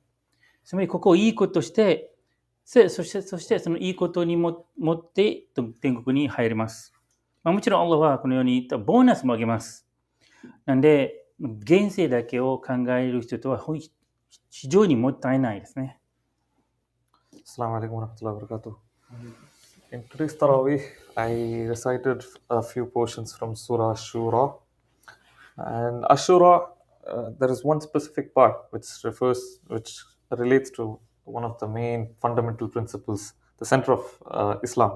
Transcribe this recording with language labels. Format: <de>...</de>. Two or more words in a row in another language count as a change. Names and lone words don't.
<ja>つまりここをいいことして、そしてそのいいことに持って天国に入れます。もちろんアッラーはこのように言ったボーナスもあげます。なんで、現世だけを考える人とは非常にもったいないですね。</ja> <ar>السلام عليكم ورحمة الله وبركاته.</ar> <en>In today's Tarawih, I recited a few portions from Surah Shura. And Ashura, there is one specific part which relates to one of the main fundamental principles, the center of Islam.</en>